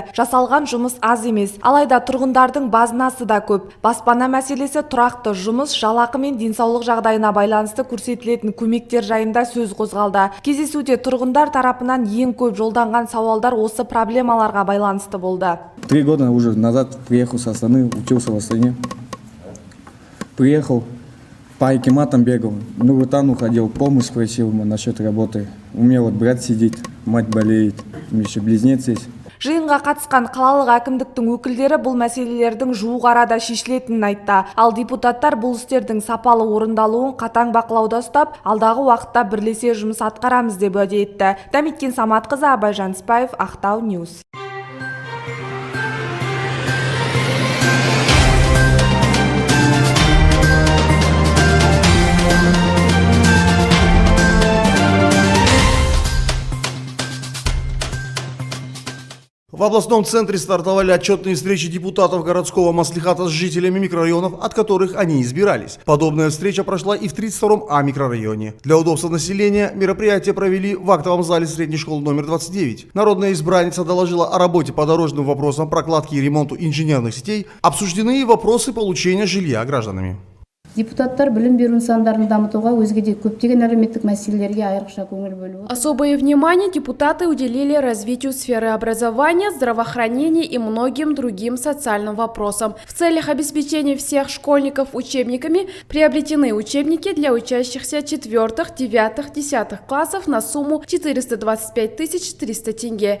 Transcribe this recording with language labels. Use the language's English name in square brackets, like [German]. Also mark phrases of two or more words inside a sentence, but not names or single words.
[Kazakh] Жасалған жұмыс аз емес. Алайда тұрғындардың базынасы да көп. Баспана мәселесі, тұрақты жұмыс, жалақы мен денсаулық жағдайына байланысты көрсетілетін көмектер жайында сөз қозғалды. Кездесуде тұрғындар тарапынан ең көп жолданған сауалдар осы проблемаларға байланысты болды. [Russian] 3 года уже назад приехал со Астаны, учился в Астане. Приехал, по акиматам бегал, Нурутану ходил, помощь просил насчет работы. У меня вот брат сидит, мать болеет, у меня еще близнец есть. [Kazakh] Жиынға қатысқан қалалық әкімдіктің өкілдері бұл мәселелердің жуық арада шешілетінін айтты. Ал депутаттар бұл істердің сапалы орындалуын қатаң бақылауда ұстап, алдағы уақытта бірлесе жұмыс атқарамыз деп уәде етті. Дәметкен Саматқызы, Абайжан Спаев, Ақтау Ньюс. [Russian] В областном центре стартовали отчетные встречи депутатов городского маслихата с жителями микрорайонов, от которых они избирались. Подобная встреча прошла и в 32-м А микрорайоне. Для удобства населения мероприятие провели в актовом зале средней школы номер 29. Народная избранница доложила о работе по дорожным вопросам прокладки и ремонту инженерных сетей, обсуждены и вопросы получения жилья гражданами. [Kazakh] Депутаттар білім беру нысандарын дамытуға өзге де көптеген әлеуметтік мәселелерге айрықша көңіл бөліп отыр. [Russian] Особое внимание депутаты уделили развитию сферы образования, здравоохранения и многим другим социальным вопросам. В целях обеспечения всех школьников учебниками приобретены учебники для учащихся 4-х, 9-х, 10-х классов на сумму 425 300 тенге.